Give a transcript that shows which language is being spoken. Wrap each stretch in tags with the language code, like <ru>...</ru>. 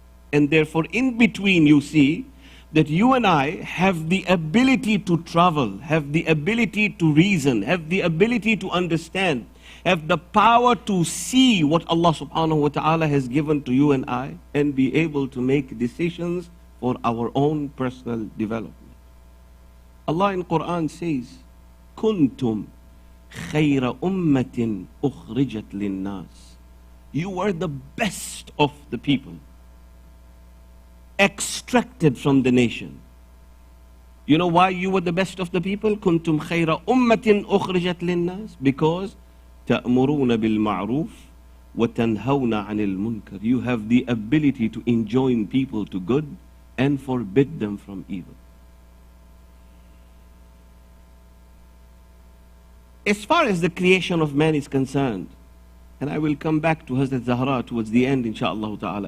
<en>And therefore in between you see that you and I have the ability to travel, have the ability to reason, have the ability to understand, have the power to see what Allah subhanahu wa ta'ala has given to you and I, and be able to make decisions for our own personal development. Allah in Quran says, Kuntum</en> <ar>خَيْرَ أُمَّةٍ أُخْرِجَتْ لِلنَّاسِ.</ar> <en>You were the best of the people, extracted from the nation. You know why you were the best of the people?</en> <ar>كُنْتُمْ خَيْرَ أُمَّةٍ أُخْرِجَتْ لِلنَّاسِ. Because تَأْمُرُونَ بِالْمَعْرُوفِ وَتَنْهَوْنَ عَنِ الْمُنْكَرِ.</ar> <en>You have the ability to enjoin people to good and forbid them from evil. As far as the creation of man is concerned, and I will come back to Hazrat Zahra towards the end, inshaAllah ta'ala.</en>